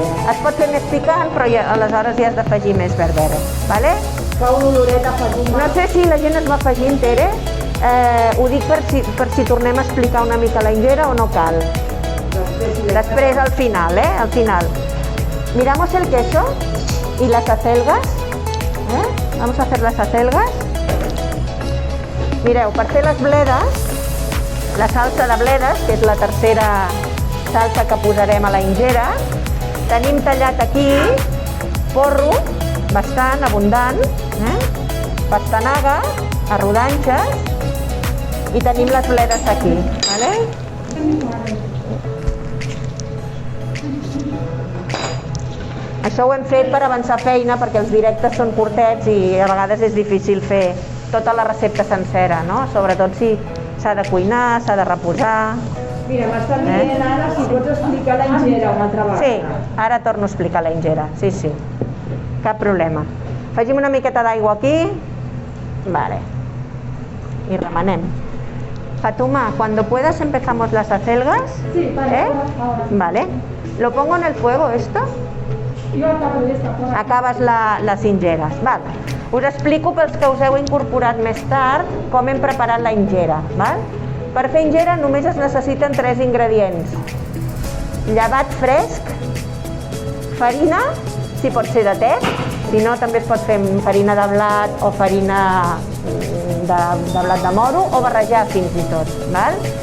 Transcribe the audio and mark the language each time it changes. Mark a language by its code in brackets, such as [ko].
[ca] Es pot fer més picant, però aleshores ja has d'afegir més berbere. Vale? Fa una oloreta Fatuma. No sé si la gent es va afegint, Tere. Ho dic per si tornem a explicar una mica la ingera o no cal. Després, al final, al final. [es] Miramos el queso y las acelgas. Vamos a hacer las acelgas. [ca] Mireu, per fer les bledes, la salsa de bledes, que és la tercera salsa que posarem a la ingera, tenim tallat aquí porro, bastant abundant, pastanaga, a rodanxes, i tenim les bledes aquí. Vale? Això ho hem fet per avançar feina, perquè els directes són curtets i a vegades és difícil fer tota la recepta sencera, no? Sobretot si s'ha de cuinar, s'ha de reposar. Mira, m'està dient, Anna, si pots explicar la ingera una altra vegada. Sí, ara torno a explicar la ingera, sí. Cap problema. Afegim una miqueta d'aigua aquí. Vale. Y remenem. [es] Fatuma, cuando puedas empezamos las acelgas. Sí, vale, ahora. Vale. ¿Lo pongo en el fuego esto? [ca] Jo acabo d'estar [es] por aquí. [ca] Acabes les ingeres. Val. Us explico pels que us heu incorporat més tard com hem preparat la ingera. Val? Per fer ingera només es necessiten 3 ingredients. Llevat fresc, farina, si pot ser de te, si no també es pot fer farina de blat o farina de blat de moro o barrejar fins i tot. Val?